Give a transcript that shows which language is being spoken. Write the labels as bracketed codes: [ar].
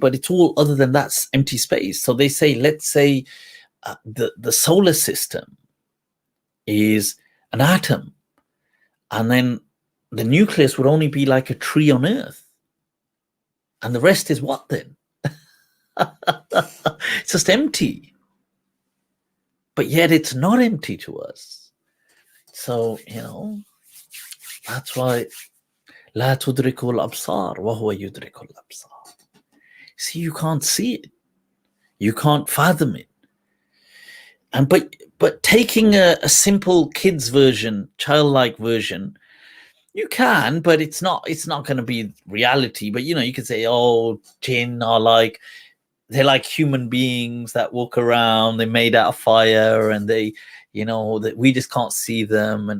[en] But it's all other than that's empty space. So they say, let's say the solar system is an atom, and then the nucleus would only be like a tree on Earth, and the rest is what then? It's just empty. But yet it's not empty to us. So, that's why [ar] لا تدرك الأبصار وهو يدرك الأبصار. [en] See, you can't see it. You can't fathom it. And but taking a simple kids version, childlike version, you can, but it's not going to be reality. But you could say, oh, jinn are they're like human beings that walk around, they're made out of fire, and they, that we just can't see them.